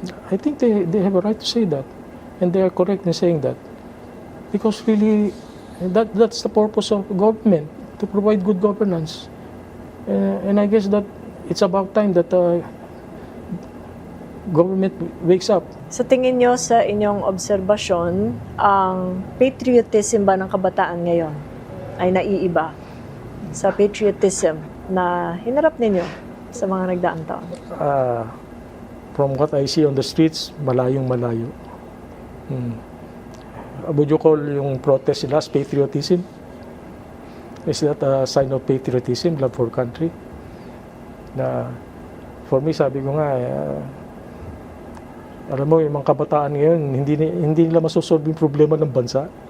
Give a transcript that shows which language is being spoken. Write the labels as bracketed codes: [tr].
[en] I think they have a right to say that, and they are correct in saying that, because really that's the purpose of government, to provide good governance, and I guess that it's about time that government wakes up. [tl] Sa tingin nyo, sa inyong obserbasyon, ang patriotism ba ng kabataan ngayon ay naiiba sa patriotism na hinarap ninyo sa mga nagdaang taon? [en] From what I see on the streets, [tl] malayong malayo. [en] Would you call yung protest nila as patriotism? Is that a sign of patriotism, love for country? [tl] Na, for me, sabi ko nga, alam mo, yung mga kabataan ngayon, hindi nila masosolve yung problema ng bansa.